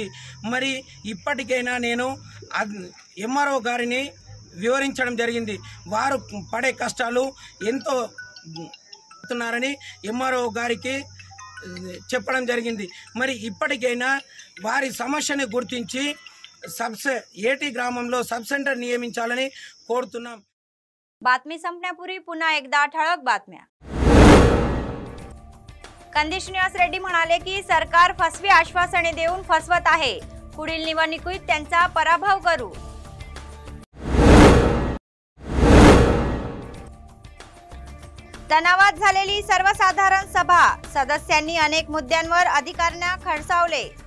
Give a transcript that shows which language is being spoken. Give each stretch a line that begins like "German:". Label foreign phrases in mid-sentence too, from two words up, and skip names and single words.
Telugu: మరి ఇప్పటికైనా నేను ఎంఆర్ఓ గారిని వివరించడం జరిగింది। వారు పడే కష్టాలు ఎంతో ఉన్నారని ఎంఆర్ఓ గారికి చెప్పడం జరిగింది। మరి ఇప్పటికైనా వారి సమస్యను గుర్తించి ఏటీ గ్రామంలో
English: sub center
Telugu: నియమించాలని కోరుతున్నాం।
Marathi: बातमी संपण्यापूर्वी पुन्हा एकदा ठळक बातम्या। कंदिश निवास रेड्डी म्हणाले की सरकार फसवी आश्वासने देऊन फसवत आहे। पुढील निवडणुकीत त्यांचा पराभव करू। तणावात झालेली सर्वसाधारण सभा, सदस्यांनी अनेक मुद्द्यांवर अधिकाऱ्यांना खडसावले।